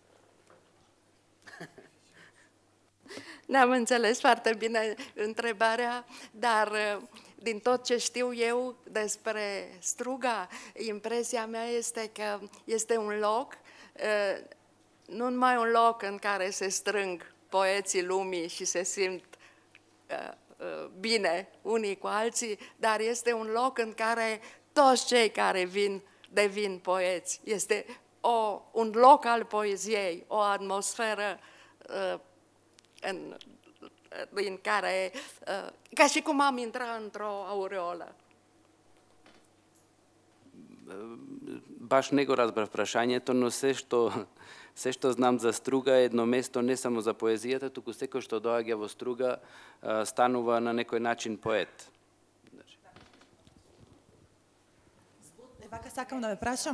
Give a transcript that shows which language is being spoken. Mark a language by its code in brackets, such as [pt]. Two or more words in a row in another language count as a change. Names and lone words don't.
[ro] N-am înțeles foarte bine întrebarea, dar din tot ce știu eu despre Struga, impresia mea este că este un loc, nu numai un loc în care se strâng poeții lumii și se simt bine unii cu alții, dar este un loc în care toți cei care vin devin poeți. Este un loc al poeziei, o atmosferă din care, ca și cum am intrat într-o aureolă. [mk] Баш не го разбрав прашањето, но се што знам за Струга е едно место не само за поезијата, туку секој што доаѓа во Струга станува на некој начин поет. Вака сакам да ве прашам.